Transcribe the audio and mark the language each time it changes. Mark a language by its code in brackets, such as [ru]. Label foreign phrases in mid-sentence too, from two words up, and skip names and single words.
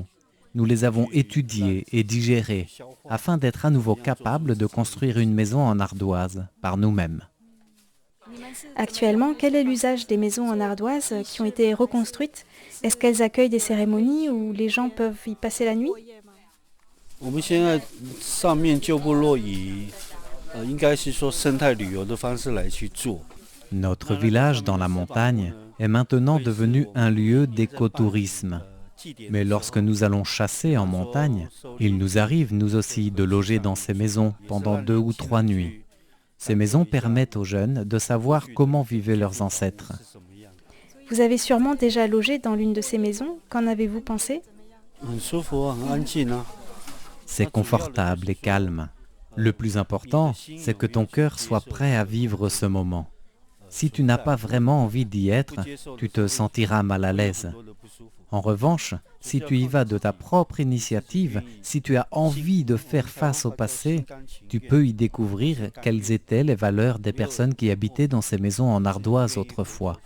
[fr] Nous les avons étudiées et digérées afin d'être à nouveau capables de construire une maison en ardoise par nous-mêmes. Actuellement, quel est l'usage des maisons en ardoise qui ont été reconstruites? Est-ce qu'elles accueillent des cérémonies où les gens peuvent y passer la nuit? [zh] 我们现在上面旧部落以应该是说生态旅游的方式来去做。 [fr] Notre village dans la montagne est maintenant devenu un lieu d'écotourisme. Mais lorsque nous allons chasser en montagne, il nous arrive nous aussi de loger dans ces maisons pendant 2 ou 3 nuits. Ces maisons permettent aux jeunes de savoir comment vivaient leurs ancêtres. Vous avez sûrement déjà logé dans l'une de ces maisons. Qu'en avez-vous pensé? [zh] 很舒服，很安静啊。 [fr] C'est confortable et calme. Le plus important, c'est que ton cœur soit prêt à vivre ce moment. Si tu n'as pas vraiment envie d'y être, tu te sentiras mal à l'aise. En revanche, si tu y vas de ta propre initiative, si tu as envie de faire face au passé, tu peux y découvrir quelles étaient les valeurs des personnes qui habitaient dans ces maisons en ardoise autrefois.